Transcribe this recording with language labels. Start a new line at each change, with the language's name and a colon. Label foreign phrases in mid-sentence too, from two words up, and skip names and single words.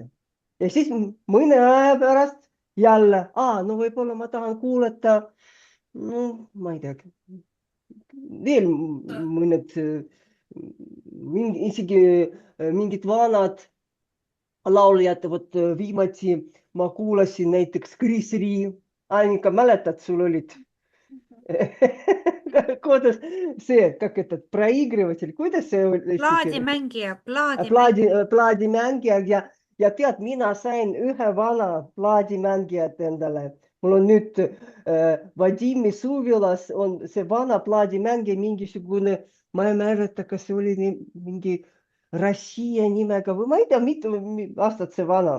Estonian: Ja siis mõne aja pärast jälle, no võib-olla ma tahan kuulata, ma ei tea, veel mõned, isegi mingid vanad lauljad, vot viimati ma kuulasin näiteks Chris Rea. Annika, mäletad, sul olid kuidas see,
Russian: как этот проигрыватель,
Estonian: kuidas see oli? Plaadimängija ja tead, mina sain ühe vana plaadimängijat endale. Mul on nüüd Vadimi Suvilas on see vana plaadimängija mingisugune, ma ei mäleta, kas see oli mingi Rossija nimega või ma ei tea, mitu aastat see vana.